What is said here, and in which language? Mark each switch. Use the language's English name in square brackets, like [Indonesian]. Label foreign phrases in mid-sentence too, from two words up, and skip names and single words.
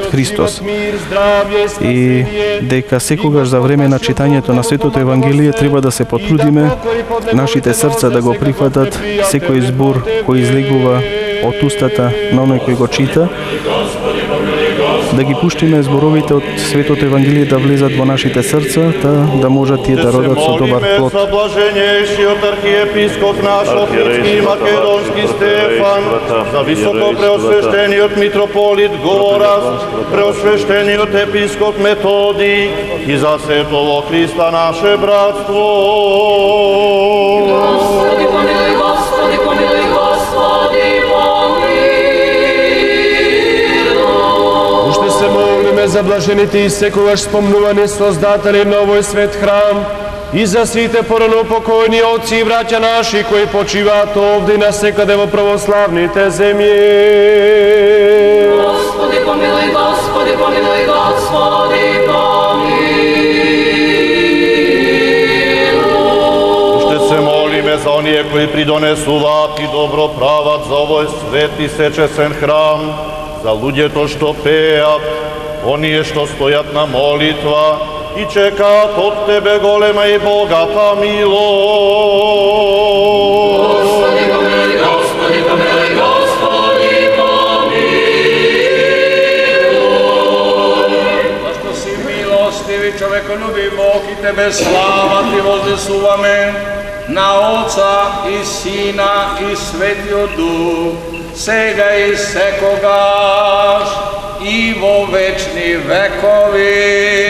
[Macedonian] Христос и дека секогаш за време на читањето на Светото Евангелие треба да се потрудиме нашите срца да го прифатат секој збор кој излегува од устата на оној кој го чита, да ги пуштиме зборовите од Светото Евангелие да влезат во нашите срца, да можат тие да родат со добар плод. За блаженейшиот архиепископ наш Охридски Македонски Стефан, за високо преосвещениот митрополит Гораз, преосвещениот епископ Методий и за сето во Христа наше братство. [Church Slavic] Господи, помилуй, Господи, помилуй, Господи, помилуй. [Macedonian] Уште се молиме за блажените и секогаш спомнувани создатели на овој свет храм и за сите порано покојни отци и браќа наши кои почиваат овде и насекаде во православните земји. [Church Slavic] Господи, помилуй, Господи, помилуй, Господи, помилуй. [Macedonian] Уште се молиме за оние кои придонесуваат и добро прават за овој свет и сечесен храм, за луѓето што пеат, оние што стојат на молитва и чекаат од Тебе голема и богата милост. [Church Slavic] Господи, помилуй, Господи, помилуй, Господи, помилуй. [Macedonian] Зашто си милостиви, човеколюбив Бог и Тебе слава Ти вознесуваме на Отца и Сина и Светиот Дух, сега и секогаш и во вечни векови.